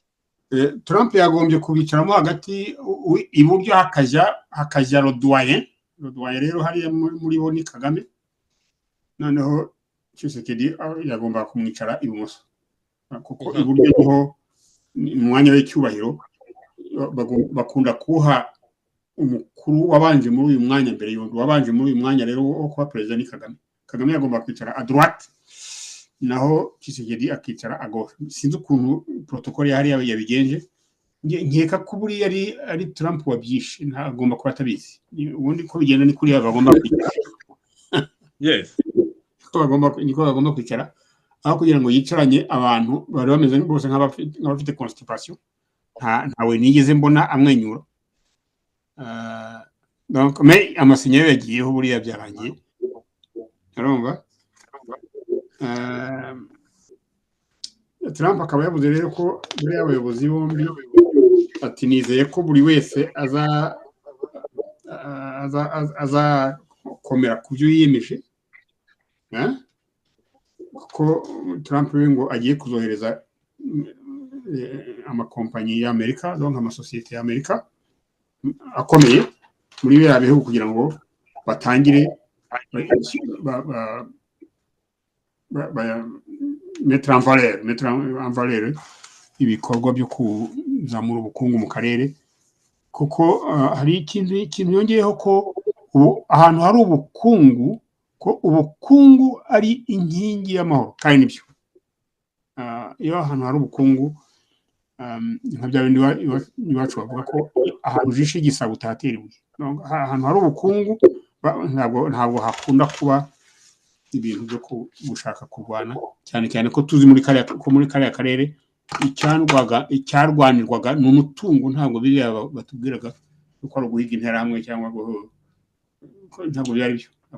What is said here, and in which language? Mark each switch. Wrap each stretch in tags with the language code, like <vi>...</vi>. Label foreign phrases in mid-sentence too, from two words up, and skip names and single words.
<rw>Trump yagombye kubicaramo hagati iburyo hakajya Rodoyen rero hariya muri bo ni Kagame noneho Tshisekedi yagomba kumwicara ibumoso kuko iburyo niho umwanya w'icyubahiro bakunda kuha umukuru wabanje muri uyu mwanya mbere y'undi wabanje muri uyu mwanya rero wo kuba perezida ni Kagame yagomba kwicara</rw> <fr>à droite</fr> <rw>naho Tshisekedi akicara</rw> <fr>à gauche</fr> <rw>sinzi ukuntu protocole yari yabigenje nkeka ko buri ari Trump wabyishe ntagomba kuba atabizi ubundi ko bigenda ni kuri bagomba kwicara yes niko bagomba kwicara aho kugira ngo yicaranye abantu bari bameze bose nk'abafite constipation ntawe nigeze mbona amwenyura</rw> <fr>donc mais</fr> <rw>amasinya yagiyeho buriya byarangiye urumva Trump akaba yavuze rero ko buriya abayobozi bombi ati nizeye ko buri wese azakomera ku byo yiyemeje ko Trump we ngo agiye kuzohereza amakompanyi y'Amerika donc amasosiyete y'Amerika akomeye muri biriya bihugu kugira ngo batangire</rw> <fr>mettre en valeur</fr> <rw>ibikorwa byo kuzamura ubukungu mu karere kuko hari ikintu yongeyeho ko ahantu hari ubukungu ko ubukungu ari inkingi y'amahoro kandi nibyo iyo ahantu hari ubukungu nka bya bindi iwacu bavuga ko ahantu ujishe igisabo utatera ibuye ahantu hari ubukungu ntabwo hakunda kuba ibintu byo gushaka kurwana cyane cyane ko tuzi muri kariya karere icyarwanirwaga ni umutungo ntabwo biriya batubwiraga ko ari uguhiga interahamwe cyangwa ntabwo byari byo</rw>